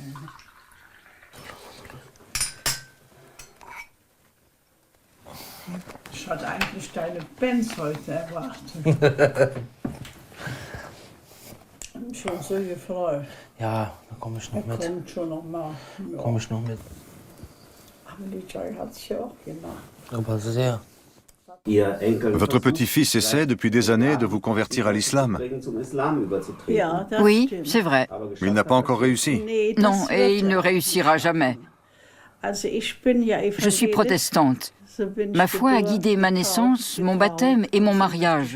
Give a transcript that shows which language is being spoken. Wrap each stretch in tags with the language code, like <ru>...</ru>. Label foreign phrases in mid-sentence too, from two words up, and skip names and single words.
<de>Ich hatte eigentlich deine Benz heute erwartet. Schon so gefreut. Ja, da komme ich noch mit. Kommt schon noch mal. Ja. Komme ich noch mit. Aber die Joy hat sich ja auch gemacht. Aber sehr.</de> <fr>Votre petit-fils essaie depuis des années de vous convertir à l'islam. Oui, c'est vrai. Mais il n'a pas encore réussi. Non, et il ne réussira jamais. Je suis protestante. Ma foi a guidé ma naissance, mon baptême et mon mariage.</fr>